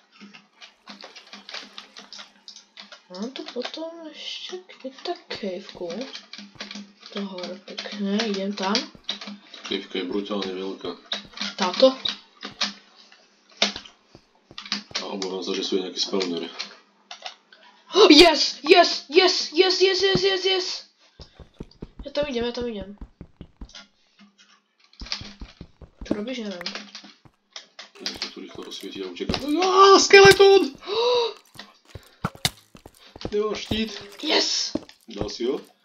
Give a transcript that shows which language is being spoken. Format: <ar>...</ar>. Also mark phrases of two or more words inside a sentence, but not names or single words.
<sk>Mám tu potom ešte tak caveku. To hore pekne, idem tam. Kejvka je brutálne veľká. Táto? A obávam sa, že sú aj nejaké spawnery.</sk> <en>Yes! Yes! Yes! Yes! Yes! Yes! Yes! Yes!</en> <sk>Ja tam idem, ja tam idem. Čo robíš? Neviem. Ja sa tu rýchlo rozsvietiť a utekám. Aaaa, skeleton! Nemám štít.</sk> <en>Yes!</en> <sk>Dal si ho?</sk>